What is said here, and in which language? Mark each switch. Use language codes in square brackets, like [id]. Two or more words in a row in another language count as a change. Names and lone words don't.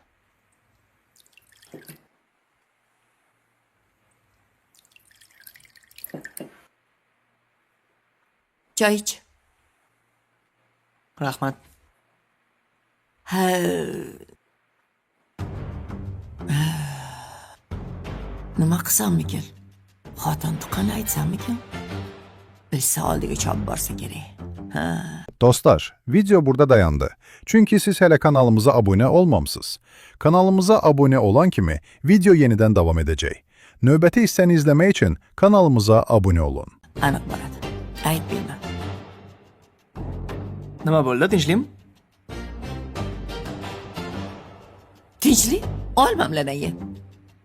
[uz] Choy ich. Rahmat. Nima qilsamikin? Xotin tuqqani aytsamikin? Bilsa oldiga chopib borsa kerak. [az] Dostlar, video burada dayandı. Çünkü siz hele kanalımıza abone olmamısınız. Kanalımıza abone olan kimi video yeniden devam edecek. Növbəti hissəni izləmək için kanalımıza abone olun. [uz] Aniq bo'ladi. Aytmayman. Nima bo'ldi, tinchlikmi? Tinchlik? Olmamlardan ye.